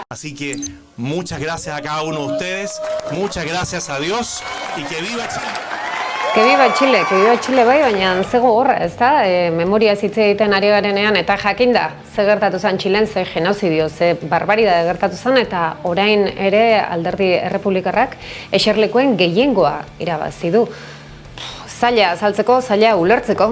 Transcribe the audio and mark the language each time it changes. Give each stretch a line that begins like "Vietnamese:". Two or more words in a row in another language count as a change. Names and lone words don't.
Spanish: Así que muchas gracias a cada uno de ustedes, muchas gracias a Dios y que viva Chile. Que viva Chile
Basque: bai, baina ze gogorra, ezta? Memoria hitz egiten ari garenean eta jakinda ze gertatu zen Txilen, ze genozidio, ze barbaridade gertatu zen eta orain ere Alderdi Errepublikarrak eserlekuen gehiengoa irabazi du. Zaila azaltzeko, zaila ulertzeko.